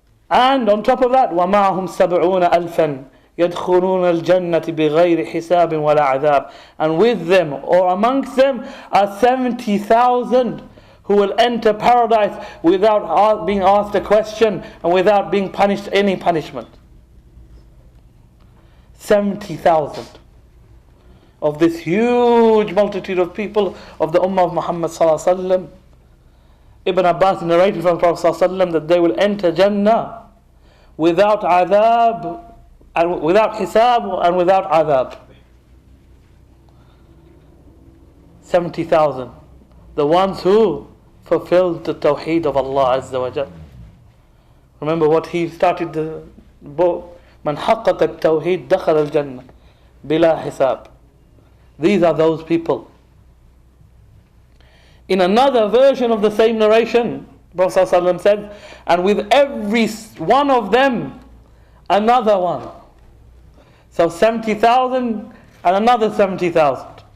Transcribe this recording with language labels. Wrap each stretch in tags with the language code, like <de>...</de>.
<en>And on top of that,</en> <ar>وَمَعَهُمْ سَبْعُونَ أَلْفًا يَدْخُلُونَ الْجَنَّةِ بِغَيْرِ حِسَابٍ وَلَا عَذَابٍ.</ar> <en>And with them, or amongst them, are 70,000 who will enter paradise without being asked a question and without being punished any punishment. 70,000 of this huge multitude of people of the Ummah of Muhammad sallallahu alaihi wasallam. Ibn Abbas narrated from the Prophet sallallahu alaihi wasallam that they will enter Jannah without adhab, and without hisab, and without adhab. 70,000, the ones who fulfilled the Tawheed of Allah Azza wa Jal. Remember what he started the book.</en> <ar>من حقق التوحيد دخل الجنة بلا حساب.</ar> <en>These are those people. In another version of the same narration, Prophet ﷺ said, and with every one of them, another one. So 70,000 and another 70,000.</en>